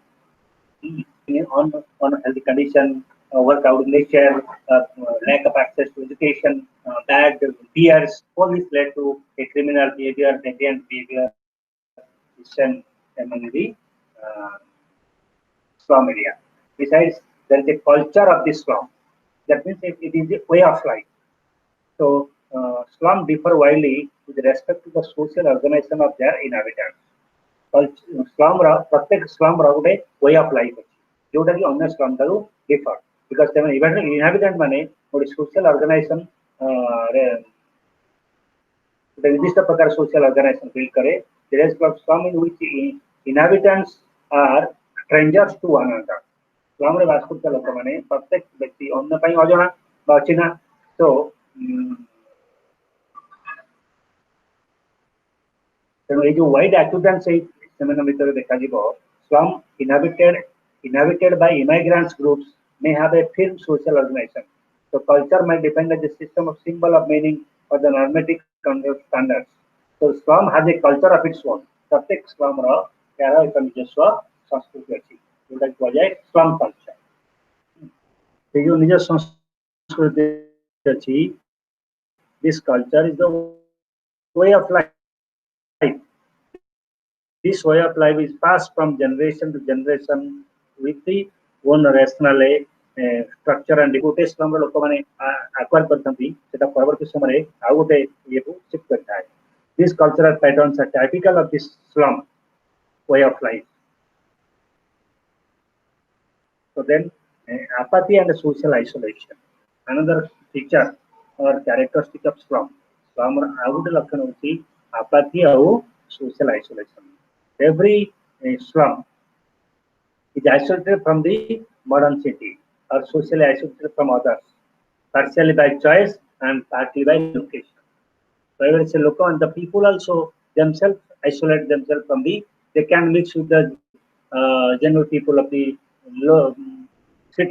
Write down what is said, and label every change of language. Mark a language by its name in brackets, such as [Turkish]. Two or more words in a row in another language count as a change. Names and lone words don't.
[English] On healthy condition, workout nature, lack of access to education, bad peers, all this led to a criminal behavior, deviant behavior, among the uh, slum area. Besides, there is a culture of the slum. That means it is a way of life. So, slum differ widely with respect to the social organization of their inhabitants. Slum प्रत्येक slum ଗୋଟେ way of life [Odia] ଅଛି ଯୋଉଟା କି ଅନ୍ୟ [English] slum ଠାରୁ differ because ସେମାନେ inhabitant [Odia] ମାନେ ଗୋଟେ [English] social organization [Odia] ରେ ଗୋଟେ ନିର୍ଦ୍ଦିଷ୍ଟ ପ୍ରକାର [English] social organization build करे whereas slum in which inhabitants are strangers to one another. [Odia] slum ରେ ବାସ କରୁଥିବା ଲୋକମାନେ ପ୍ରତ୍ୟେକ ବ୍ୟକ୍ତି ଅନ୍ୟ ପାଇଁ ଅଜଣା ବା ଅଚିହ୍ନା so ତେଣୁ ଏଇ ଯୋଉ [English] wide acquaintance [Odia] ସେମାନଙ୍କ ଭିତରେ ଦେଖାଯିବ [English] slum inhabited by immigrants groups may have a firm social organization. So culture might depend on the system of symbol of meaning or the normative standards. So slum has a culture of its own. [Odia] प्रत्येक slum ର ତାର ଏକ ନିଜସ୍ୱ ସଂସ୍କୃତି ଅଛି ଯୋଉଟା କି କୁହାଯାଏ [English] slum culture. [Odia] ଏ ଯୋଉ ନିଜ ସଂସ୍କୃତି ଅଛି [English] this culture is the way of life. This way of life is passed from generation to generation with the own rational structure and ଗୋଟେ slum [Odia] ର ଲୋକମାନେ [English] acquire [Odia] କରିଥାନ୍ତି ସେଟା ପରବର୍ତ୍ତୀ ସମୟରେ ଆଉ ଗୋଟେ ଇଏକୁ [English] shift କରିଥାଏ. These cultural patterns are typical of this slum way of life. So then apathy and social isolation. Another feature or characteristic of slum. [Odia] slum ର ଆଉ ଗୋଟେ ଲକ୍ଷଣ ହେଉଛି apathy ଆଉ [English] social isolation. Every slum is isolated from the modern city or socially isolated from others, partially by choice and partly by location. So every local and the people also themselves isolate themselves from the, they can mix with the general people of the city.